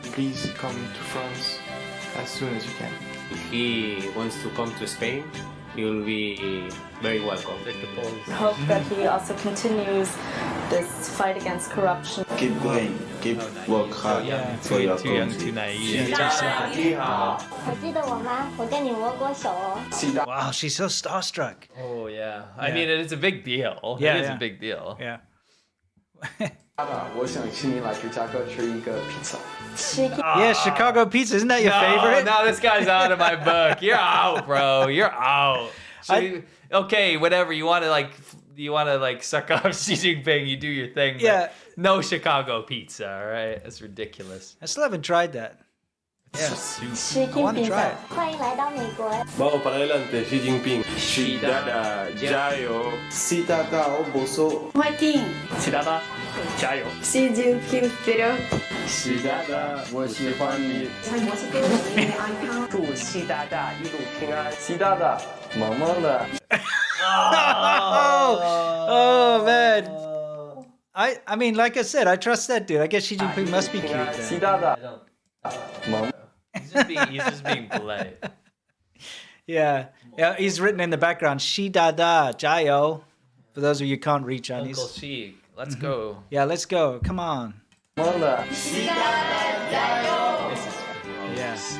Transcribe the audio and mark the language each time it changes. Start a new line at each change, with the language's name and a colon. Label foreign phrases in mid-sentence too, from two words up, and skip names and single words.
English: Please come to France as soon as you can. If he wants to come to Spain, he will be very welcome. I hope that he also continues this fight against corruption. Keep going, keep work hard for your Too young, country. too naive.
Chinese: 还记得我吗？我跟你握过手哦。
English: Wow, she's so starstruck. Oh, yeah. I mean, it's a big deal. Yeah, it is yeah. a big deal. Yeah.
Chinese: 我想请你来芝加哥吃一个披萨。
English: Yeah, Chicago pizza. Isn't that your favorite? No, this guy's out of my book. You're out, bro. You're out. Okay, whatever. You want to like suck off Xi Jinping, you do your thing. But Yeah. no Chicago pizza, all right? That's ridiculous. I still haven't tried that. Yeah. I want to try it.
Chinese: 欢迎来到美国。
Spanish: Vamos para adelante, Xi Jinping. Xi Dada, jayo. Xi Dada, oboso.
English: Fighting!
Chinese: 习大大，加油！
Russian: Xi Jinping vperёd!
Chinese: Xi Dada, 我喜欢你。祝习大大一路平安。习大大，萌萌的。
English: Oh man. I mean, like I said, I trust that dude. I guess Xi Jinping must be cute.
Chinese: 习
English: Then.
Chinese: 大大，萌。
English: He's just being polite. Yeah. Yeah, he's written in the background, Xi Dada, Jayo. For those of you who can't read Chinese. Uncle Xi, let's go. Yeah, let's go. Come on.
Chinese: 萌的。
English: Yeah.